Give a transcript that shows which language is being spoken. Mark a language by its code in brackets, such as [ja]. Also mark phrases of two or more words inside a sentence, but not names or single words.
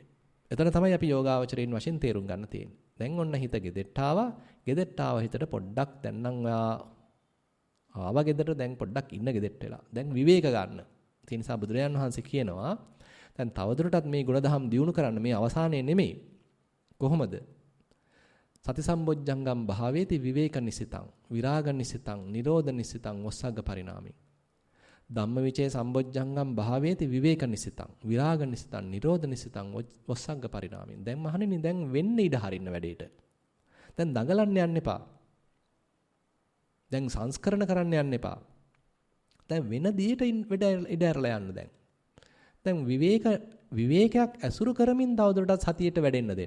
[si] එතන තමයි අපි යෝගාවචරයෙන් වශයෙන් තේරුම් ගන්න තියෙන්නේ. දැන් ඔන්න හිත ගෙදෙට්ට ආවා. ගෙදෙට්ට ආව හිතට පොඩ්ඩක් දැන් නම් ආවා ගෙදරට දැන් පොඩ්ඩක් ඉන්න ගෙදෙට්ට වෙලා. දැන් විවේක ගන්න. ඒ නිසා බුදුරජාන් වහන්සේ කියනවා දැන් තවදුරටත් මේ ගුණධම් දියුණු කරන්න මේ අවසානයේ නෙමෙයි. කොහොමද? [pi] සති සම්බොජ්ජංගම් භාවේති විවේක නිසිතං විරාග නිසිතං නිරෝධ නිසිතං වස්සග්ග පරිණාමි. ධම්මවිචේ සම්බොජ්ජංගම් භාවේති විවේක නිසිතං විරාග නිසිතං නිරෝධ නිසිතං වස්සග්ග පරිණාමි. [si] දැන් මහණෙනි දැන් වෙන්න ඉඩ හරින්න වැඩේට. දැන් දඟලන්න යන්න එපා. දැන් සංස්කරණ කරන්න යන්න එපා. දැන් වෙන දෙයකට ඉඩ ඇරලා යන්න දැන්. දැන් විවේකයක් ඇසුරු කරමින් තවදුරටත් සතියට වැඩෙන්න දෙන්න.